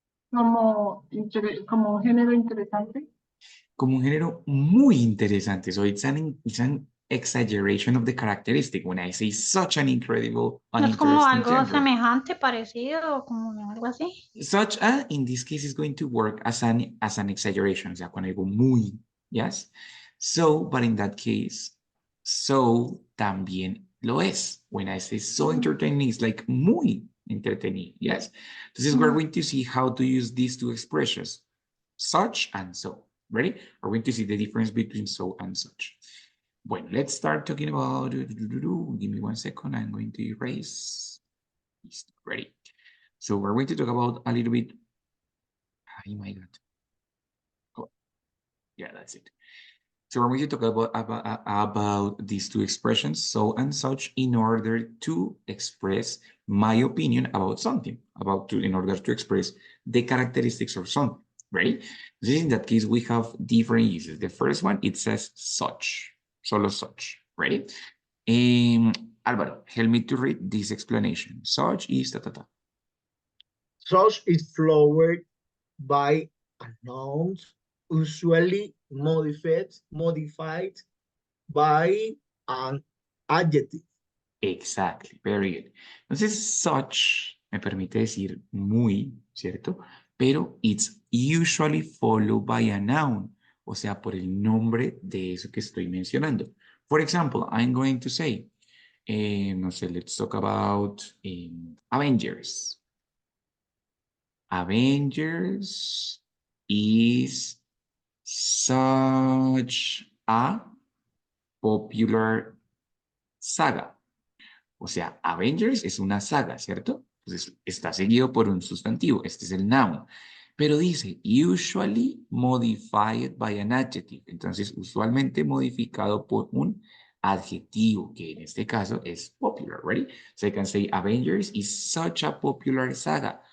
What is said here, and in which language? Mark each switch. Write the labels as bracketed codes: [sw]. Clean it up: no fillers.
[es] Como un género interesante. Como un género muy interesante. [en] So it's an exaggeration of the characteristic when I say such an incredible, [es] No es como [en] uninteresting [es] algo [en] genre. [es] semejante, parecido, como algo así. [en] Such a, in this case, is going to work as an exaggeration, [es] o sea, con algo muy, [en] yes? So, but in that case, so [es] también lo es. [en] When I say so entertaining, it's like [es] muy entretenido, [en] yes? Entonces, we're going to see how to use these two expressions, such and so. Ready? We're going to see the difference between so and such. Bueno, let's start talking about, give me 1 second, I'm going to erase. Ready? So we're going to talk about a little bit. Oh my God. Oh, yeah, that's it. So we're going to talk about these two expressions, so and such, in order to express my opinion about something, in order to express the characteristics of something, right? This, in that case, we have different uses. The first one, it says such, solo such, right? Álvaro, help me to read this explanation. Such is ta ta ta. Such is followed by a noun, usually modified by an adjective. Exactly, very good. [es] Entonces, such me permite decir muy, ¿cierto? Pero [en] it's usually followed by a noun, [es] o sea, por el nombre de eso que estoy mencionando. [en] For example, I'm going to say, [es] no sé, [en] let's talk about Avengers. Avengers is such a popular saga. [es] O sea, Avengers es una saga, ¿cierto? Entonces está seguido por un sustantivo. Este es el noun. [en] Pero dice, usually modified by an adjective. [es] Entonces, usualmente modificado por un adjetivo, que en este caso es popular, ¿ready? [en] So I can say Avengers is such a popular saga.